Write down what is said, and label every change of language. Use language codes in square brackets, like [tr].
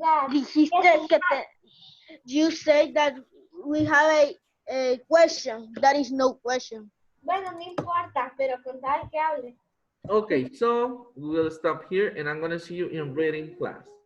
[es] Dijiste que [en] you say that we have a question. That is no question. [es] Bueno, no importa, pero con tal que hable. [en] Okay, so we will stop here and I'm gonna see you in reading class.